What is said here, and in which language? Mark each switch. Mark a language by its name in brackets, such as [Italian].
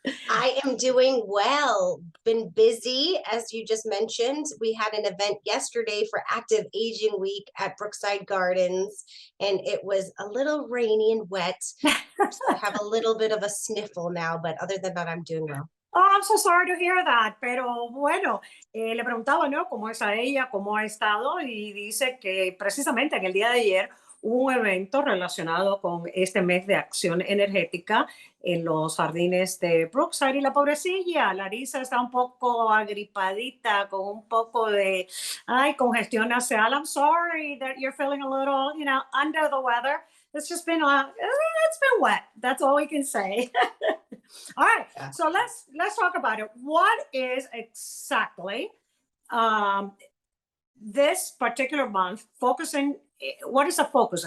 [English] I am doing well. Been busy, as you just mentioned. We had an event yesterday for Active Aging Week at Brookside Gardens, and it was a little rainy and wet. So I have a little bit of a sniffle now, but other than that, I'm doing well. Oh, I'm so sorry to hear that, [Spanish] pero bueno, le preguntaba, ¿no? ¿Cómo es a ella? ¿Cómo ha estado? Y dice que precisamente en el día de ayer hubo un evento relacionado con este mes de acción energética en los jardines de Brookside y la pobrecilla, Larissa está un poco agripadita, con un poco de, congestión nasal. [English] I'm sorry that you're feeling a little, under the weather. It's just been, it's been wet. That's all we can say. All right, so let's talk about it. What is exactly this particular month focusing? What is the focus?